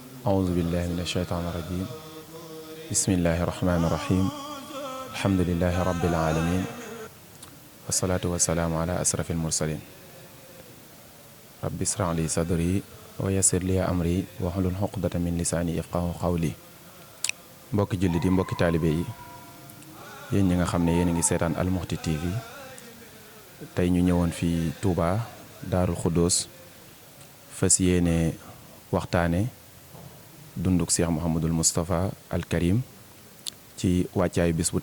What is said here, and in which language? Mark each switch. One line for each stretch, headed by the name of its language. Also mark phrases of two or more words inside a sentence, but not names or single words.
Arabic: أعوذ بالله من الشيطان الرجيم بسم الله الرحمن الرحيم الحمد لله رب العالمين والصلاة والسلام على أشرف المرسلين رب اشرح لي صدري ويسر لي أمري واحلل عقدة من لساني يفقهوا قولي
Wolof: mbokki jullit yi mbokki taalibe yi yéen ñi nga xam ne yéen a ngi seetaan Al Mouhty TV tey ñu ñëwoon fii Touba Daarul Xuddoos fas yéene waxtaane dunduk Cheikh Mouhamadul Moustapha Al Karim ci wàccaayu bis bu